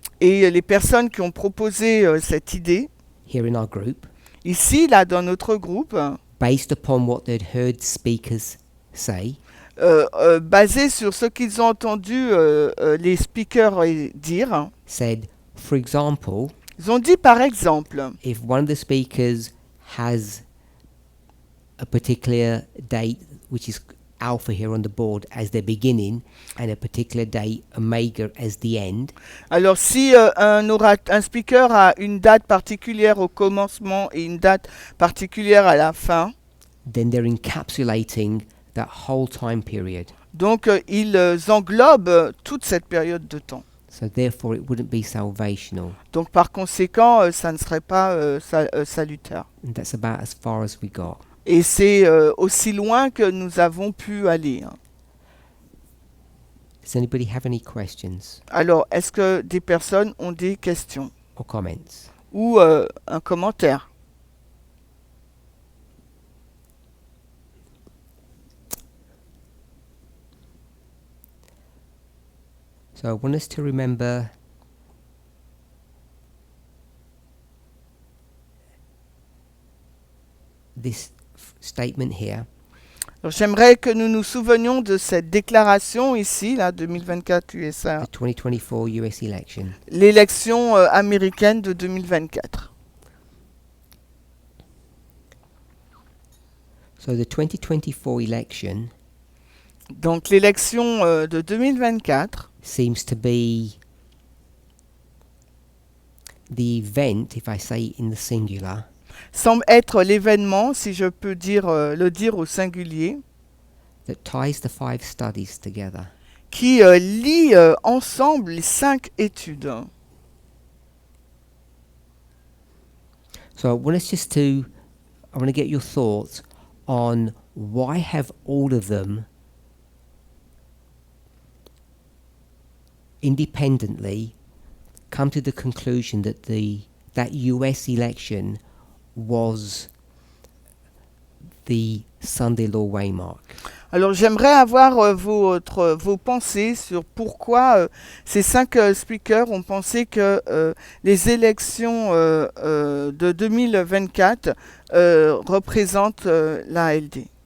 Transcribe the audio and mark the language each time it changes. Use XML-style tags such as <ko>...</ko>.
<fr>Et les personnes qui ont proposé cette idée,</fr> <en>here in our group,</en> <fr>ici, là, dans notre groupe,</fr> <en>based upon what they'd heard speakers say,</en> <fr>basé sur ce qu'ils ont entendu les speakers dire,</fr> <en>said, for example,</en> <fr>ils ont dit par exemple,</fr> <en>if one of the speakers has a particular date, which is alpha here on the board as the beginning, and a particular date, omega, as the end,</en> <fr>alors si un speaker a une date particulière au commencement et une date particulière à la fin,</fr> <en>then they're encapsulating that whole time period.</en> <fr>donc ils englobent toute cette période de temps.</fr> <en>So therefore it wouldn't be salvational.</en> <fr>Donc par conséquent, ça ne serait pas salutaire.</fr> <en>And that's about as far as we got.</en> <fr>Et c'est aussi loin que nous avons pu aller.</fr> <en>Does anybody have any questions</en> <fr>Alors, est-ce que des personnes ont des questions</fr> <en>or comments?</en> <fr>ou un commentaire?</fr> <en>So I want us to remember this statement here.</en> <fr>Alors, j'aimerais que nous nous souvenions de cette déclaration ici, là, 2024 USA,</fr> <en>The 2024 US election.</en> <fr>l'élection américaine de 2024.</fr> <en>So the 2024 election</en> <fr>Donc l'élection de 2024</fr> <en>seems to be the event, if I say in the singular,</en> <fr>semble être l'événement, si je peux le dire au singulier,</fr> <en>that ties the 5 studies together.</en> <fr>qui lie ensemble les 5 études.</fr> <en>So I want to get your thoughts on why have all of them independently come to the conclusion that that US election was the Sunday law waymark.</en> <fr>Alors j'aimerais avoir vos pensées sur pourquoi ces 5 speakers ont pensé que les élections de 2024 représentent l'ALD.</fr>